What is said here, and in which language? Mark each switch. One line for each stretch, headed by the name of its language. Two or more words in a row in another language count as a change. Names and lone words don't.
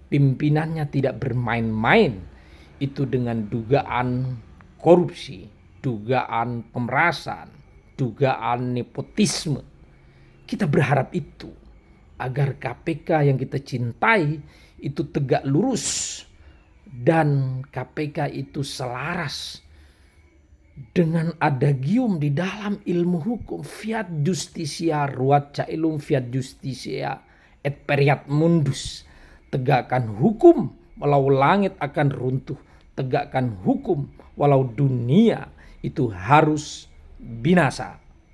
Indonesian: pimpinannya tidak bermain-main itu dengan dugaan korupsi, dugaan pemerasan, dugaan nepotisme. Kita berharap itu agar KPK yang kita cintai itu tegak lurus dan KPK itu selaras dengan adagium di dalam ilmu hukum,
Latin: fiat justisia ruat caelum fiat justisia et periat mundus.
Indonesian: Tegakkan hukum walau langit akan runtuh, tegakkan hukum walau dunia itu harus binasa.